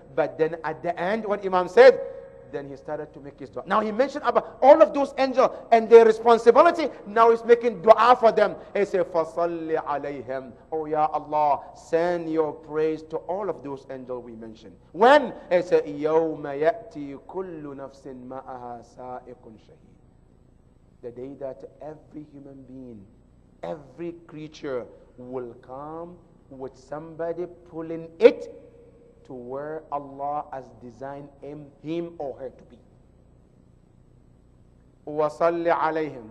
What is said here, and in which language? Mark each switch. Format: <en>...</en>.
<en>But then at the end, what Imam said, then he started to make his dua. Now he mentioned about all of those angels and their responsibility. Now he's making dua for them. He said,</en> <ar>فَصَلِّ عَلَيْهِمْ.</ar> <en>Oh Ya Allah, send your praise to all of those angels we mentioned. When? He said,</en> <ar>يَوْمَ يَأْتِي كُلُّ نَفْسٍ مَأَهَا سَائِقٌ شَهِيدٌ.</ar> <en>The day that every human being, every creature will come with somebody pulling it to where Allah has designed him or her to be.</en> <ar>وَصَلِّ عَلَيْهِمْ.</ar>